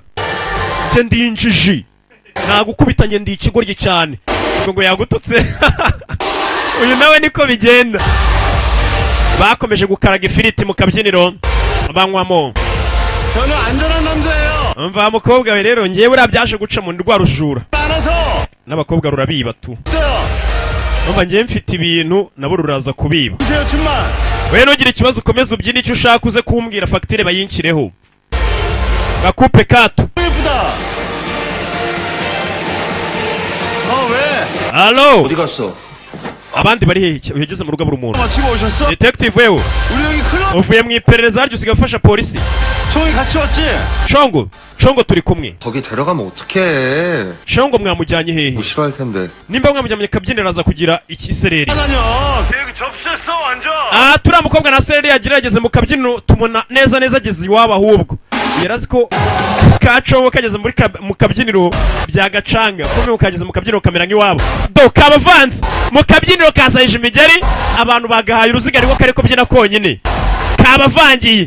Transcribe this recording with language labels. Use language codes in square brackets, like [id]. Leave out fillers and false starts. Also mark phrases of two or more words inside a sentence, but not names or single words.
[rw] njye ndi injiji nagukubitanye ndi ikigoryi cyane. ubwo ngo yagututse. uyu nawe niko bigenda. bakomeje gukaraga ifiriti mu kabyiniro banywamo. [ko] 저는 안전한 남자예요. [rw] umva mukobwa we rero njyewe uriya byaje guca mu rwa rujura. [ko] 많아서 [rw] n'abakobwa rurabiba tu. [ko] 있어요. [rw] umva njyewe mfite ibintu nabo ruraza kubiba. [ko] 보세요 정말. [rw] we ntugire ikibazo ukomeze ubyine icyo ushaka uze kumbwira fagitire bayinshyireho. gakupe katu. [ko] 예쁘다. 왜? [rw] Allo. [ko] 어디 갔어? [rw] abandi bari hehe ugeze mu rugo buri umuntu. [ko] 마치고 오셨어? [rw] detective wewe [ko] 우리 여기 클럽 [rw] uvuye mu iperereza ryo usigaye ufasha polisi. [ko] 총이 같이 왔지? [rw] shongo turi kumwe. [ko] 거기 데려가면 어떡해. [rw] shongo mwamujyanye hehe? [ko] 뭐 싫어할 텐데. [rw] nimba mwamujyanye kabyiniro aza kugira ikisereri. [ko] 아니요. 계획 접수했어 완전. [rw] turiya mukobwa na sereri yagira yageze mu kabyiniro tumuna neza ageze iwabo ahubwo yarazi ko kacobo kageze mu kabyiniro bya gacanga. kumwe mukageze mu kabyiniro kamera nk'iwabo. do kabavanze mu kabyiniro kasayije imigeri abantu bagahaye uruziga ariko kari kubyina konyine kabavangiye.